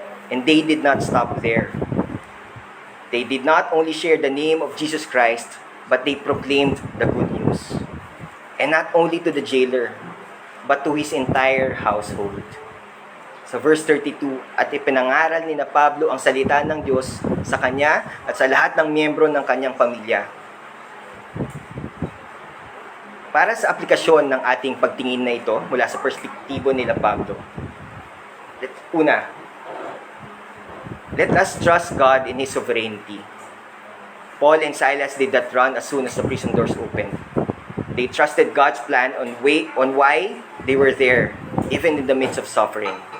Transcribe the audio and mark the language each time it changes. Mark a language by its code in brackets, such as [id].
[en] And they did not stop there. They did not only share the name of Jesus Christ, but they proclaimed the good news. And not only to the jailer, but to his entire household. [tl] Sa verse 32, at ipinangaral ni na Pablo ang salita ng Diyos sa kanya at sa lahat ng miyembro ng kanyang pamilya. Para sa aplikasyon ng ating pagtingin na ito mula sa perspektibo nila Pablo. [en] Una, let us trust God in His sovereignty. Paul and Silas did not run as soon as the prison doors opened. They trusted God's plan on why they were there, even in the midst of suffering.